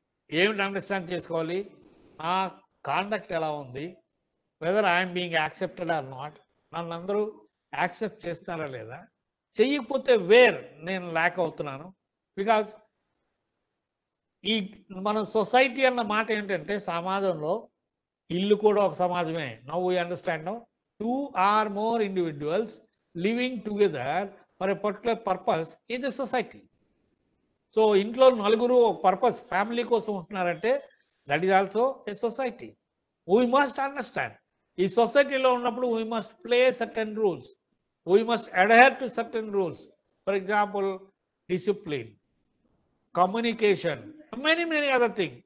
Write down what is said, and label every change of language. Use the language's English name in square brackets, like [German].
[Telugu] ఏమిటి అండర్స్టాండ్ చేసుకోవాలి? నా కాండక్ట్ ఎలా ఉంది, [English] whether I'm being accepted or not, [Telugu] నన్ను అందరూ యాక్సెప్ట్ చేస్తారా లేదా, చెయ్యకపోతే వేర్ నేను ల్యాక్ అవుతున్నాను. బికాజ్ ఈ మన సొసైటీ అన్న మాట ఏంటంటే సమాజంలో ఇల్లు కూడా ఒక సమాజమే. [English] Now we understand, 2 or more individuals living together for a particular purpose in the society. [Telugu] So ఇంట్లో నలుగురు ఒక పర్పస్ ఫ్యామిలీ కోసం ఉంటున్నారంటే [English] That is also a society. We must understand, [Telugu] ఈ సొసైటీలో ఉన్నప్పుడు [English] We must play certain rules, we must adhere to certain rules. For example discipline, communication, many many other thing.